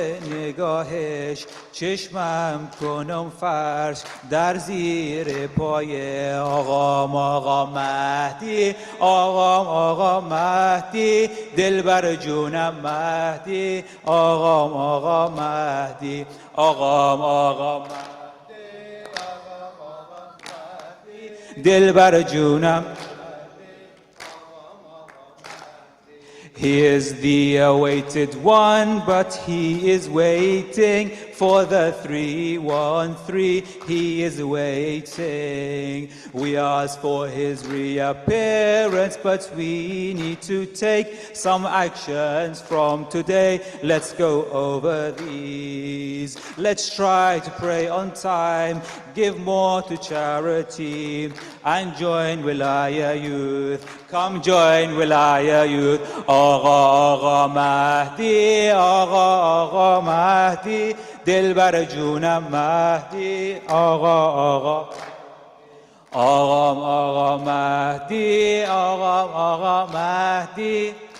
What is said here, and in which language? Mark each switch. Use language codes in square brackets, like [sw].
[fa] نگاهش چشمم کنم فرش در زیر پای آقا مهدی آقا مهدی دلبر جونم مهدی آقا مهدی آقا مهدی دلبر جونم. [en] He is the awaited one, but he is waiting for the 313. He is waiting. We ask for his reappearance, but we need to take some actions from today. Let's go over these. Let's try to pray on time, give more to charity, and join Wilayah Youth. Come join Wilayah Youth. [fa] آقا مهدی آقا مهدی دلبر جونم مهدی آقا مهدی آقا مهدی